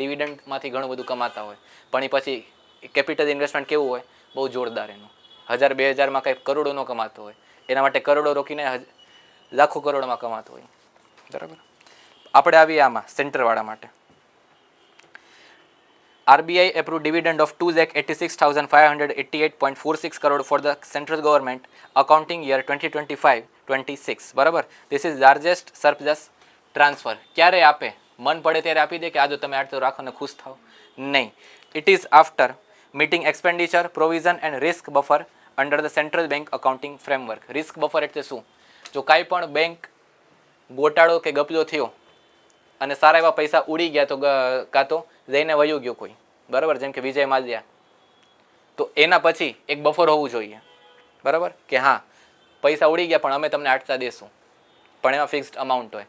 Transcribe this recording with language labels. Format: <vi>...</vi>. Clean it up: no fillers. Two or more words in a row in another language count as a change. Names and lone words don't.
<gu>ડિવિડન્ડમાંથી ઘણું બધું કમાતા હોય, પણ એ પછી</gu> <en>capital investment</en> <gu>કેવું હોય? બહુ જોરદાર એનું. 1000-2000માં કંઈક કરોડોનો કમાતો હોય, એના માટે કરોડો રોકીને લાખો કરોડોમાં કમાતો હોય બરાબર. આપણે આવીએ આમાં સેન્ટરવાળા માટે.</gu> <en>RBI approved dividend of 2,86,588.46 crore for the central government accounting year 2025-26 બરાબર. This is largest surplus transfer.</en> <gu>ક્યારે આપે? મન પડે ત્યારે આપી દે કે આ જો તમે આટલું રાખો ને ખુશ થાઓ? નહીં.</gu> <en>It is after meeting expenditure, provision and risk buffer under the central bank accounting framework. Risk buffer</en> <gu>એટલે શું? જો કાંઈ પણ બેંક ગોટાળો કે ગપલો થયો અને સારા એવા પૈસા ઉડી ગયા તો કાં તો જઈને વયું ગયો કોઈ બરાબર, જેમ કે વિજય માલ્યા, તો એના પછી એક બફર હોવું જોઈએ બરાબર, કે હા પૈસા ઉડી ગયા પણ અમે તમને આટલા દેશું, પણ એમાં</gu> <en>fixed amount</en> <gu>હોય.</gu>